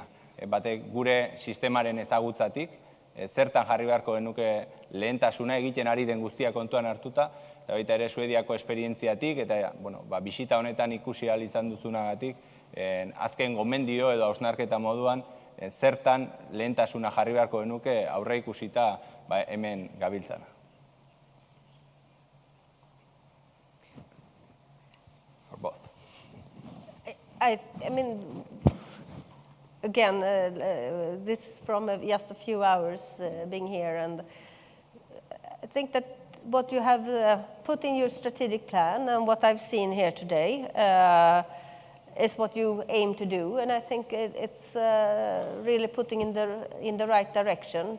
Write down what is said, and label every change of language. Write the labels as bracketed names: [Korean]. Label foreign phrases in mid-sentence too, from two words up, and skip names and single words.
[Basque] Batek gure sistemaren ezagutzatik, zertan jarri beharko genuke lehentasuna egiten ari den guztia kontuan hartuta, eta baita ere Suediako esperientziatik, eta bisita honetan ikusi ahal izan duzunagatik, azken gomendio edo hausnarketa moduan, zertan lehentasuna jarri beharko genuke aurre ikusita hemen gabiltzana. [English] Or both. I mean, again, this is from just a few hours being here, and think that what you have put in your strategic plan and what I've seen here today is what you aim to do, and I think it's really putting in the right direction.